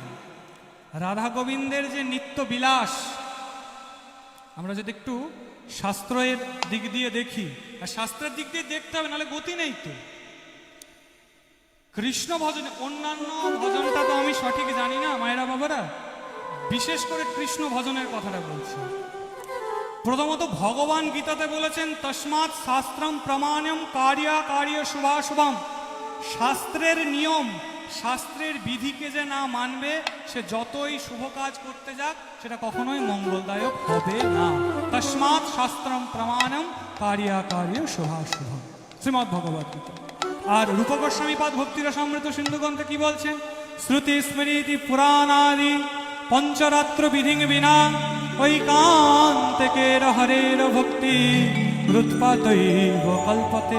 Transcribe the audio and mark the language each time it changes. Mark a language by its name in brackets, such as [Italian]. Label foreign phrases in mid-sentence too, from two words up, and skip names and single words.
[Bangla] রাধা গোবিন্দের যে নিত্য বিলাস, আমরা যদি একটু শাস্ত্রের দিক দিয়ে দেখি, আর শাস্ত্রের দিক দিয়ে দেখতে হবে, নাহলে গতি নেই তো। কৃষ্ণ ভজনে, অন্যান্য ভজনটা তো আমি সঠিক জানি না মায়েরা বাবারা, বিশেষ করে কৃষ্ণ ভজনের কথাটা বলছি। প্রথমত ভগবান গীতাতে বলেছেন [Sanskrit] তস্মাৎ শাস্ত্রম প্রমাণম কার্যা কার্য শুভাশুভম। [Bangla] শাস্ত্রের নিয়ম, শাস্ত্রের বিধিকে যে না মানবে, সে যতই শুভ কাজ করতে যাক সেটা কখনোই মঙ্গলদায়ক হবে না। [Sanskrit] তস্মাৎ শাস্ত্রম প্রমাণম কার্যা কার্য শুভাশুভম, শ্রীমদ্ ভগবদ্ গীতা। [Bangla] আর রূপ গোস্বামী পাদ ভক্তিরসামৃত সিন্ধু গ্রন্থে কি বলছেন? [Sanskrit] শ্রুতি স্মৃতি পুরাণাদি পঞ্চরাত্র বিধিং বিনা ঐকান্তিকের হরের ভক্তি হৃৎপাতৈব কল্পতে।